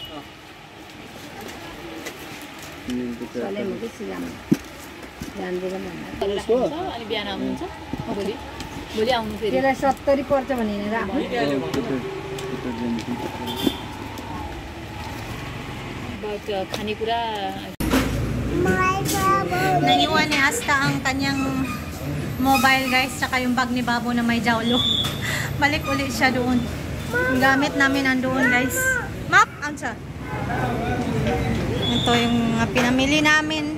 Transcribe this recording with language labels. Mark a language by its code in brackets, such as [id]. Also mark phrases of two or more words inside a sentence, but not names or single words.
[ne] अनि बिहान आउनुहुन्छ भोलि आउनु फेरि 70 पर्छ भने राख्नु खानेकुरा [tl] Naiwan ni Asta ang kanyang [en] mobile guys, [tl] tsaka yung bag ni Babo na may jawlo. Balik ulit siya doon. Yung gamit namin nandoon guys. Map, ansa? Ito yung pinamili namin.